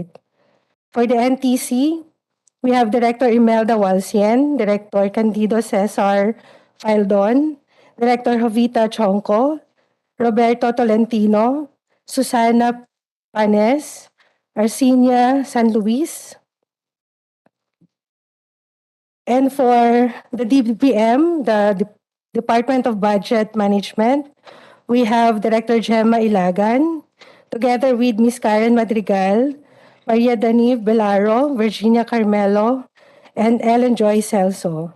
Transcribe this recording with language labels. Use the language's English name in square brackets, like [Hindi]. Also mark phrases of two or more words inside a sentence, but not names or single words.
[English] For the NTC, we have Director Imelda Walsien, Director Candido Cesar Faldon, Director Jovita Chonco, Roberto Tolentino, Susana Panes, Arcinia San Luis. And for the DBM, the Department of Budget Management, we have Director Gemma Ilagan, together with Ms. Karen Madrigal, Maria Daniv Belaro, Virginia Carmelo, and Ellen Joy Celso.